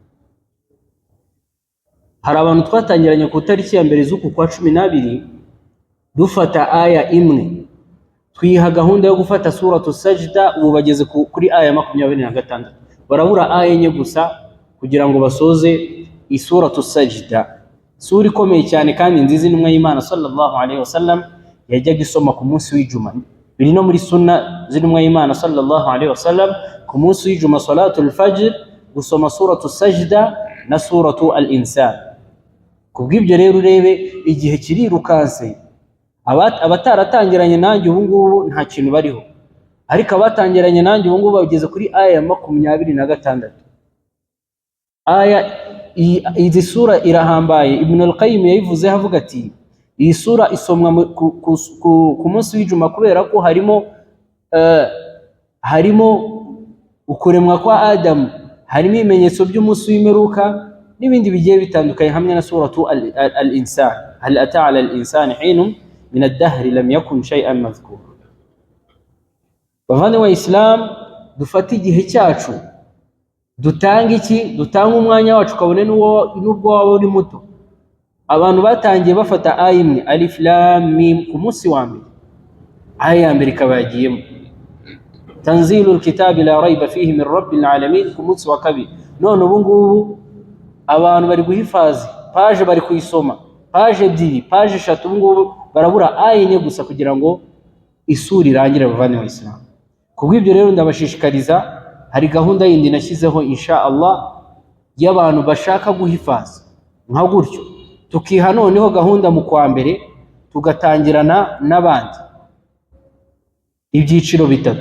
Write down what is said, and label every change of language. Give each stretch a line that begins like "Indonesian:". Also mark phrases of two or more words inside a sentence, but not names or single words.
Kinyarwanda: Hari abantu twatangiranye ku tariki ya mbere z'uku kwa 12 dufata aya imwe, twiha gahunda yo gufata suratu Sajda, ubu bageze kuri aya 26. Barabura aya enye gusa kugira ngo basoze isuratu Sajda, sura ikomeye cyane kandi nziza n'umwe y'Imana
Arabic: صلى الله عليه وسلم
Kinyarwanda: yajyaga isoma ku munsi w'Ijuma. Biri no muri sunna z'intumwa y'Imana
Arabic: صلى الله عليه وسلم
Kinyarwanda: ku munsi w'Ijuma
Arabic: صلاة الفجر
Kinyarwanda: gusoma suratu Sajda na suratu al-Insan. Kubw'ibyo rero urebe igihe kirirukanse, abataratangiranye nanjye ubu ngubu nta kintu bariho, ariko abatangiranye nanjye ubu ngubu bageze kuri aya 26. Aya izi sura irahambaye. Ibn al-Qayyim yayivuze havuga ati iyi sura isomwa ku munsi w'Ijuma kubera ko harimo ukuremwa kwa Adamu, harimo ibimenyetso by'umunsi w'imperuka n'ibindi bigiye bitandukanye, hamwe na suratu al-Insan,
Arabic: هل أتى على الإنسان حين من الدهر لم يكن شيئا مذكورا.
Kinyarwanda: Bavandimwe Islam, dufate igihe cyacu, dutanga umwanya wacu kabone n'ubwo waba uri muto. Abantu batangiye bafata aya imwe,
Arabic: ألف لام ميم,
Kinyarwanda: ku munsi wa mbere. Aya ya mbere ikaba yagiyemo
Arabic: تنزيل الكتاب لا ريب فيه من رب العالمين,
Kinyarwanda: ku munsi wa kabiri. None ubu ngubu abantu bari guhifazi page, bari kuyisoma page 2, page 3, ubu ngubu barabura aya enye gusa kugira ngo isura irangire. Bavandimwe Islam, kubw'ibyo rero ndabashishikariza, hari gahunda yindi nashyizeho
Arabic: إن شاء الله
Kinyarwanda: y'abantu bashaka guhifaza nka gutyo, tukiha noneho gahunda mu kwa mbere tugatangirana n'abandi ibyiciro bitatu.